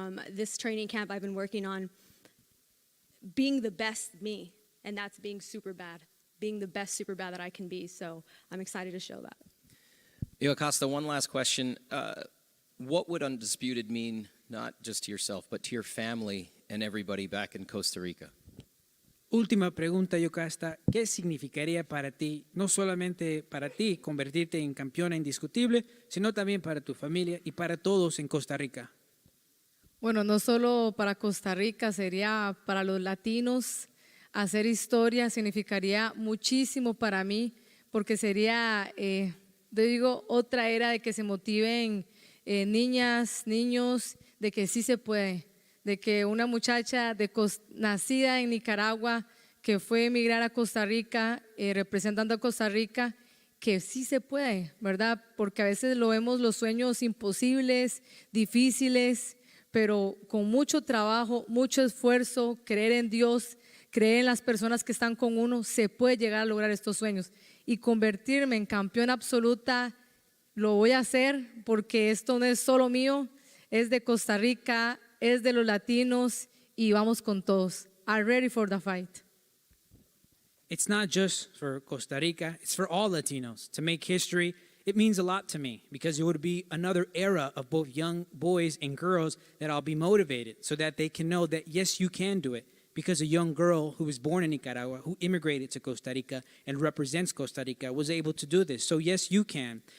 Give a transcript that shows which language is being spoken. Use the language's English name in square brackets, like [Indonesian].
[English] This training camp, I've been working on being the best me, and that's being super bad, being the best super bad that I can be. So I'm excited to show that. Yokasta, one last question. What would Undisputed mean, not just to yourself, but to your family and everybody back in Costa Rica? [Spanish] Última pregunta, Yokasta. ¿Qué significaría para ti, no solamente para ti, convertirte en campeona indiscutible, sino también para tu familia y para todos en Costa Rica? Bueno, no solo para Costa Rica, sería para los latinos. Hacer historia significaría muchísimo para mí, porque sería, digo, otra era de que se motiven niñas, niños, de que sí se puede. De que una muchacha nacida en Nicaragua, que fue a emigrar a Costa Rica, representando a Costa Rica, que sí se puede, ¿verdad? Porque a veces lo vemos los sueños imposibles, difíciles, pero con mucho trabajo, mucho esfuerzo, creer en Dios, creer en las personas que están con uno, se puede llegar a lograr estos sueños. Y convertirme en campeona absoluta, lo voy a hacer, porque esto no es solo mío, es de Costa Rica, es de los latinos, y vamos con todos. [English] I'm ready for the fight. It's not just for Costa Rica, it's for all Latinos. To make history, it means a lot to me, because it would be another era of both young boys and girls that I'll be motivated, so that they can know that yes, you can do it. Because a young girl who was born in Nicaragua, who immigrated to Costa Rica and represents Costa Rica, was able to do this. So yes, you can.